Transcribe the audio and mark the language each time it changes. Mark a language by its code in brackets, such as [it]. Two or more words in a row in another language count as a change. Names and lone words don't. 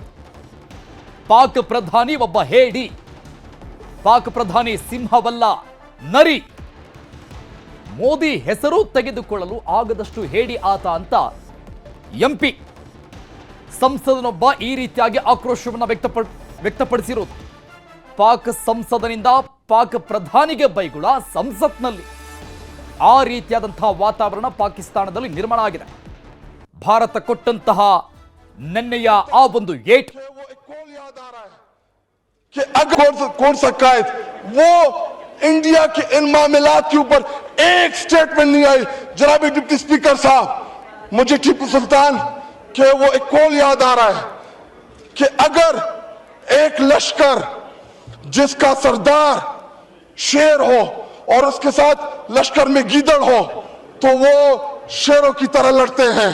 [kn] ಪಾಕ್ ಪ್ರಧಾನಿ ಒಬ್ಬ ಹೇಡಿ, ಪಾಕ್ ಪ್ರಧಾನಿ ಸಿಂಹವಲ್ಲ ನರಿ, ಮೋದಿ ಹೆಸರು ತೆಗೆದುಕೊಳ್ಳಲು ಆಗದಷ್ಟು ಹೇಡಿ ಆತ ಅಂತ ಎಂಪಿ ಸಂಸದನೊಬ್ಬ ಈ ರೀತಿಯಾಗಿ ಆಕ್ರೋಶವನ್ನು ವ್ಯಕ್ತಪಡಿಸಿರುವುದು. ಪಾಕ್ ಸಂಸದನಿಂದ ಪಾಕ್ ಪ್ರಧಾನಿಗೆ ಬೈಗುಳ ಸಂಸತ್ನಲ್ಲಿ. ಆ ರೀತಿಯಾದಂತಹ ವಾತಾವರಣ ಪಾಕಿಸ್ತಾನದಲ್ಲಿ ನಿರ್ಮಾಣ ಆಗಿದೆ. ಭಾರತ ಕೊಟ್ಟಂತಹ ನೆನ್ನೆಯ ಆ ಒಂದು ಏಟ್ [ur] انڈیا کے ان معاملات کے اوپر ایک سٹیٹمنٹ نہیں آئی. جناب ڈپٹی سپیکر صاحب، مجھے ٹیپو سلطان کے وہ ایک قول یاد آ رہا ہے کہ اگر ایک لشکر جس کا سردار شیر ہو اور اس کے ساتھ لشکر میں گیدڑ ہو تو وہ شیروں کی طرح لڑتے ہیں.